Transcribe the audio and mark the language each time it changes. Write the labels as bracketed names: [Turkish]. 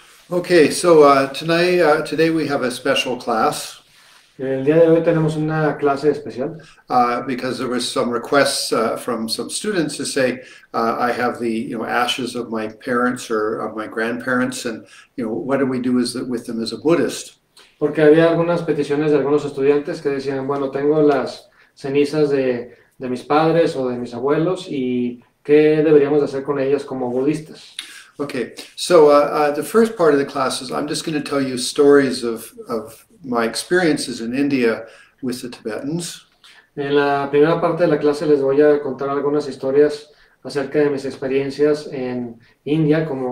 [English] Okay, so today we have a special class [Spanish] El día de hoy tenemos una clase especial [English] because there was some requests from some students to say I have the ashes of my parents or of my grandparents, and what do we do with them as a Buddhist? [Spanish] porque había algunas peticiones de algunos estudiantes que decían, bueno, tengo las cenizas de mis padres o de mis abuelos y ¿qué deberíamos de hacer con ellas como budistas? [English] Okay, so the first part of the class is I'm just going to tell you stories of my experiences in India with the Tibetans. [Spanish] En la primera parte de la clase les voy a contar algunas historias acerca de mis experiencias en India